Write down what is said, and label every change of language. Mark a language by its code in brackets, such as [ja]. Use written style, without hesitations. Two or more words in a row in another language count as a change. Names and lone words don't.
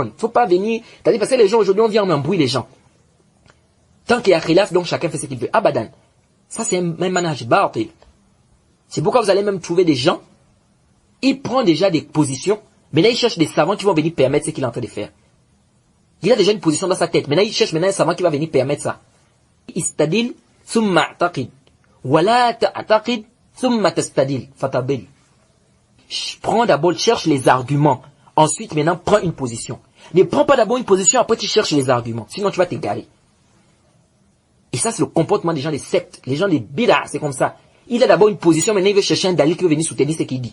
[fr] Il ne faut pas venir, c'est-à-dire parce que les gens aujourd'hui, on vient en embrouille les gens. Tant qu'il y a khilaf, donc chacun fait ce qu'il veut. Abadan. Ça, c'est un [ar] منهج باطل. [fr] C'est pourquoi vous allez même trouver des gens, ils prennent déjà des positions, mais là, ils cherchent des savants qui vont venir permettre ce qu'il est en train de faire. Il a déjà une position dans sa tête, maintenant, il cherche maintenant un savant qui va venir permettre ça. [ar] استدل، ثم اعتقد. ولا تعتقد، ثم تستدل. Fatabil. [fr] Prends d'abord, cherche les arguments. Ensuite, maintenant, prends une position. Ne prends pas d'abord une position, après tu cherches les arguments. Sinon, tu vas t'égarer. Et ça, c'est le comportement des gens des sectes. Les gens des bid'ah, c'est comme ça. Il a d'abord une position, maintenant il veut chercher un dalil qui veut venir soutenir ce qu'il dit.